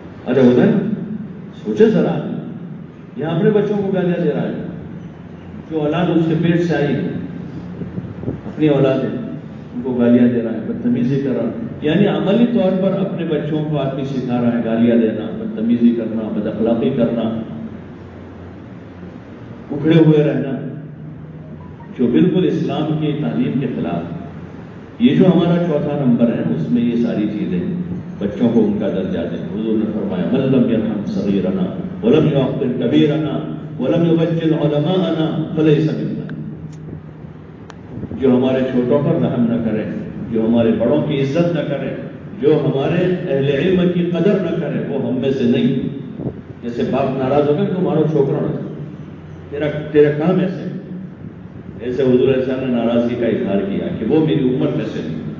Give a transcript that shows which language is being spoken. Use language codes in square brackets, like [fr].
[ur] ارے ہوتا ہے سوچے ذرا، یہاں اپنے بچوں کو گالیاں دے رہا ہے، جو اولاد اس کے پیٹ سے آئی اپنی اولاد ہے ان کو گالیاں دے رہا ہے، بدتمیزی کر رہا ہے، یعنی عملی طور پر اپنے بچوں کو آدمی سکھا رہا ہے گالیاں دینا، بدتمیزی کرنا، بد اخلاقی کرنا، اکھڑے ہوئے رہنا، جو بالکل اسلام کی تعلیم کے خلاف. یہ جو ہمارا چوتھا نمبر ہے اس میں یہ ساری چیزیں بچوں کو ان کا درجہ دیں. [ar] حضور نے فرمایا من لم يرحم صغیرنا ولم يعقل کبیرنا ولم يبجل علماءنا فلیس منا. [ur] جو ہمارے چھوٹوں پر رحم نہ کرے، جو ہمارے بڑوں کی عزت نہ کرے، جو ہمارے اہل علم کی قدر نہ کرے وہ ہم میں سے نہیں. جیسے باپ ناراض ہو گئے تمہارا چھوکرا تیرا کام ایسے ایسے حضور علیہ السلام نے ناراضگی کا اظہار کیا کہ وہ میری امت میں سے نہیں.